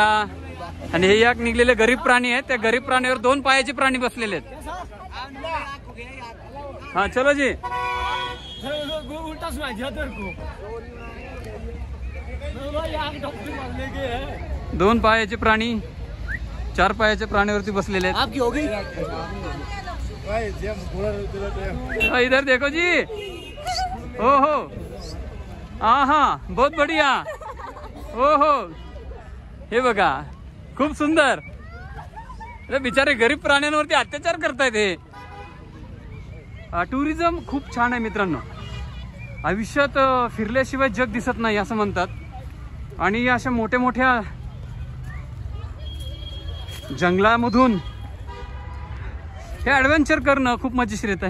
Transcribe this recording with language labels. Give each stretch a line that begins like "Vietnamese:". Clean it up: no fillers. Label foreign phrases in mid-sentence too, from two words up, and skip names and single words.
Marathi: आणि हे याक निघलेले गरीब प्राणी आहेत. त्या गरीब प्राणीवर 2 पायाचे प्राणी बसलेले आहेत.
Hindi: हा चलो जी.
Marathi: दोन पायाचे प्राणी 4 पायाच्या प्राण्यावरती बसलेले आहेत.
Hindi: इधर देखो जी. हो हो, हा बहुत बढ़िया.
Marathi: हो हो, हे बघा खूप सुंदर. बिचारे गरीब प्राण्यांवरती अत्याचार करतायत. हे टुरिझम खूप छान आहे मित्रांनो. आयुष्यात फिरल्याशिवाय जग दिसत नाही असं म्हणतात. आणि अशा मोठ्या मोठ्या जंगलामधून हे ॲडव्हेंचर करणं खूप मजेशीर येतं.